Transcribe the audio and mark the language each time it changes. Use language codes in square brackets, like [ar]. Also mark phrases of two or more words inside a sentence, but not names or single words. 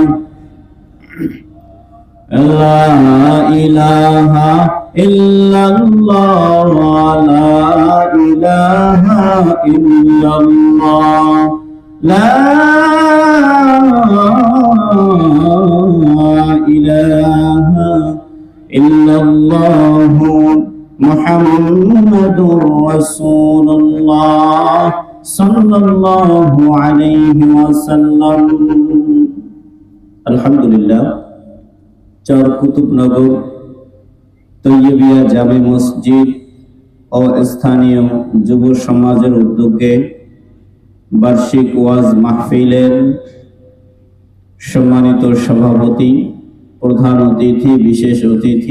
[ar] لا الہ الا اللہ، لا الہ الا اللہ، لا الہ الا اللہ محمد رسول اللہ صلی اللہ صلى الله عليه وسلم. [bn] আলহামদুলিল্লাহ, চর কুতুবনগর তৈয়বিয়া জামে মসজিদ ও স্থানীয় যুব সমাজের উদ্যোগে বার্ষিক ওয়াজ মাহফিলের সম্মানিত সভাপতি, প্রধান অতিথি, বিশেষ অতিথি,